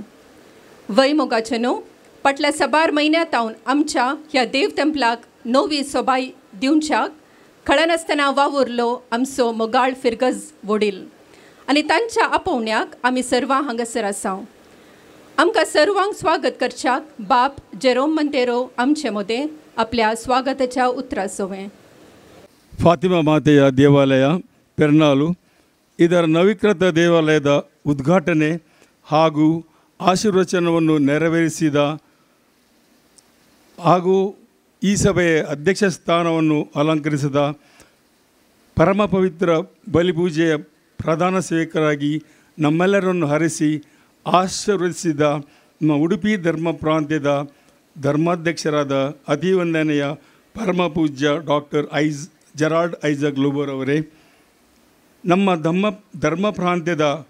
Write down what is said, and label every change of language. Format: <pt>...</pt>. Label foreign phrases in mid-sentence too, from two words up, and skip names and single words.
<kok>वय मोगाचे न्हू, फाटल्या सबार म्हयन्यांतावन आमच्या ह्या देव तेंपलाक नवी सोबाय दिवच्याक खळनासतना वावुरलो आमचो मोगाळ फिरगज वडील आनी तांच्या आपोवण्याक आमी सर्वां हांगासर आसा. आमकां सर्वांक स्वागत करच्याक बाप जेरोम मंतेरो आमचे मदें आपल्या स्वागताच्या उतरां सोवें.</kok> <kn>ಫಾತಿಮಾ ಮಾತೆಯ ದೇವಾಲಯ ಪೆರ್ನಾಲು ಇದರ ನವೀಕೃತ ದೇವಾಲಯದ ಉದ್ಘಾಟನೆ ಹಾಗೂ ಆಶೀರ್ವಚನವನ್ನು ನೆರವೇರಿಸಿದ ಹಾಗೂ ಈ ಸಭೆಯ ಅಧ್ಯಕ್ಷ ಸ್ಥಾನವನ್ನು ಅಲಂಕರಿಸಿದ ಪರಮ ಪವಿತ್ರ ಬಲಿಪೂಜೆಯ ಪ್ರಧಾನ ಸೇವಕರಾಗಿ ನಮ್ಮೆಲ್ಲರನ್ನು ಹರಿಸಿ ಆಶೀರ್ವದಿಸಿದ ನಮ್ಮ ಉಡುಪಿ ಧರ್ಮ ಪ್ರಾಂತ್ಯದ ಧರ್ಮಾಧ್ಯಕ್ಷರಾದ ಅತಿವಂದನೆಯ ಪರಮ ಪೂಜ್ಯ ಡಾಕ್ಟರ್ ಜೆರಾಲ್ಡ್ ಐಜಾಕ್ ಲೋಬೋರ್ ಅವರೇ, ನಮ್ಮ ಧರ್ಮ ಪ್ರಾಂತ್ಯದ</kn>